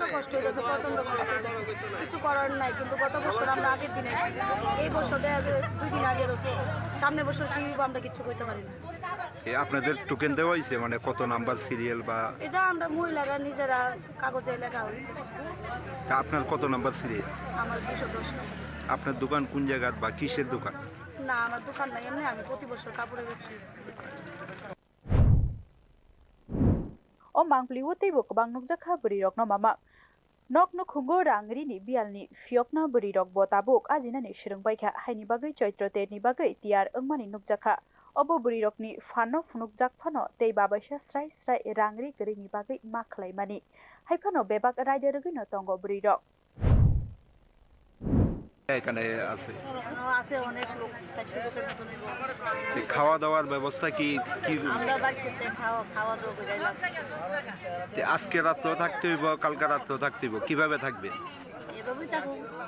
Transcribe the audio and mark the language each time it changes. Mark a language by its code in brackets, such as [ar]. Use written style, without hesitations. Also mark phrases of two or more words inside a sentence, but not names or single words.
[bn] কষ্ট হয়ে গেছে প্রচন্ড কষ্ট হয়ে গেছে কিছু করার নাই কিন্তু গত বছর আমরা আগের দিনে এই বছর 2 দিন আগে রয়েছে সামনে বছর কি আমরা কিছু করতে পারি না আপনাদের টোকেন দেওয়া হয়েছে মানে কত নাম্বার সিরিয়াল বা এটা আমরা মহিলারা নিজেরা কাগজে লেখা হয়েছে আপনার কত নাম্বার সিরিয়াল আমার 210 আপনার দোকান কোন জায়গা বা কিসের দোকান না আমার দোকান নাই এমনি আমি প্রতি বছর কাপড়ের ব্যবসা [trp] o mangpli wotei bo kabang nukjakha burirok no mama nokno khungo rangrini bialni fiokna burirok bo tabuk ajinani srungbaikha haini bagai choitro terni bagai tiar engmani nukjakha obo burirokni fano funukjak phano tei babaisa srai rangri grini bagai makhlaimani haifano bebak raide rugino tongo burirok [bn] এখানে আছে আছে অনেক লোক খাওয়া দাওয়ার ব্যবস্থা কি কি আমরা বাড়িতে খাওয়া দাওয়া করে আজকে রাতও থাকতে হইব কালকে রাতও থাকতে হইব কিভাবে থাকবে এভাবেই থাকুন